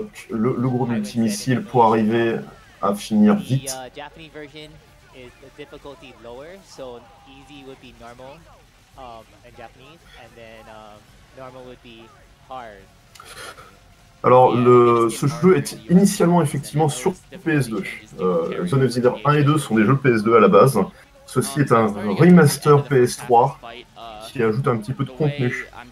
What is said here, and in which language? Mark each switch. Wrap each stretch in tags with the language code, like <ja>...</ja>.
<fr>Le gros multimissile pour arriver à finir vite.</fr> <en>The Japanese version is the difficulty lower, so easy would be normal in Japanese, and then normal would be hard.</en> <fr>Alors, ce jeu est initialement effectivement sur PS2. Zone of the Ender 1 et 2 sont des jeux PS2 à la base. Ceci est un remaster PS3 qui ajoute un petit peu de contenu.</fr>